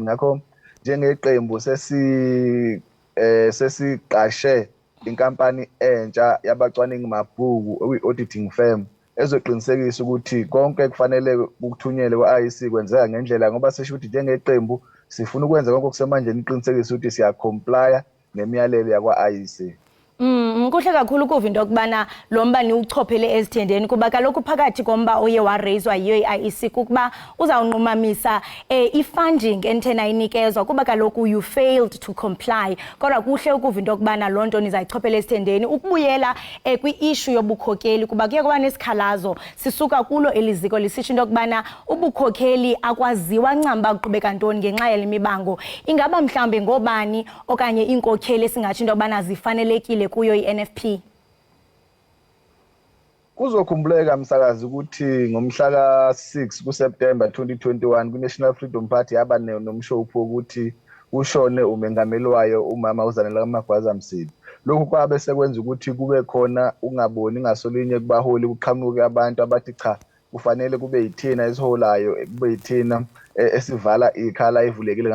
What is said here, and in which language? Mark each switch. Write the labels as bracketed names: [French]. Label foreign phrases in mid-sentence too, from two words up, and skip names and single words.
[Zulu] Ngakho njengeqembu sesiqashe inkampani entsha yabacwaningi mabhuku okuyi-auditing firm ezoqinisekisa ukuthi konke kufanele kuthunyelwe kwa-IEC kwenzeka ngendlela, ngoba sisho ukuthi njengeqembu sifuna ukwenza konke okusemandleni uqinisekisa ukuthi siyacomplya nemiyalelo yakwa-IEC. [Xhosa] Kuhle kakhulu ukuva into yokubana lo mba niwuchophele ezithendeni kuba kaloku phakathi komba oye wareyizwa yiyo i-IEC kukuba uzawunqumamisa i-funding enthena inikezwa kuba kaloku [English] you failed to comply. [Xhosa] Kodwa kuhle ukuva into yokubana loo nto nizayichophela ezithendeni. Ukubuyela kwi-issue yobukhokeli kuba kuye kuba nesikhalazo sisuka kulo eliziko lisitsho into yokubana ubukhokeli akwaziwa ncam uba kuqhubeka ntoni ngenxa yale mibango. Ingaba mhlawumbi ngobani okanye iinkokheli esingatsho into yokubana zifanelekile kuyo i-NFP? [Zulu] Kuzokhumbuleka msakazi ukuthi ngomhla ka-6 kuSeptemba 2021 kwi-National Freedom Party yaba nomshophu ukuthi ushone umengameli wayo umama uZanele kaMagwaza Msibi. Lokhu kwabe sekwenza ukuthi kube khona ungaboni ngasolinye kubaholi kuqhamuke abantu abathi cha kufanele kube yithina esiholayo, kube yithina esivala ikhala evulekile.